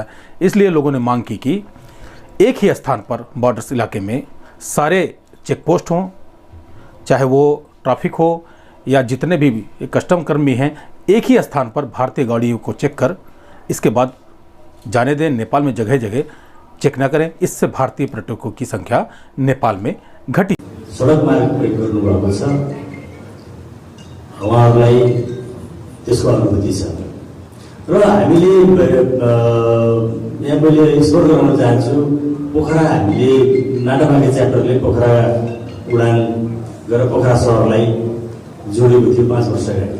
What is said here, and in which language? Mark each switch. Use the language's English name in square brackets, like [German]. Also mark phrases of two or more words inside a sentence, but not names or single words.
[Hindi] इसलिए लोगों ने मांग की कि एक ही स्थान पर बॉर्डर्स इलाके में सारे [English] check post [Hindi] हों, चाहे वो ट्रैफिक हो या जितने भी कस्टम कर्मी हैं, एक ही स्थान पर भारतीय गाड़ियों को चेक कर इसके बाद जाने दें। नेपाल में जगह जगह चेक न करें। इससे भारतीय पर्यटकों की संख्या नेपाल में घटी। [Nepali] सडक मार्ग प्रयोग गर्नुभएको छ, उहाँहरूलाई त्यसको अनुभूति छ र हामीले यहाँ मैले एक्सप्लोर गर्न चाहन्छु। पोखरा हामीले नाटाबाके च्याप्टरले पोखरा उडान गरेर पोखरा सहरलाई जोडेको थियो 5 वर्ष अगाडि।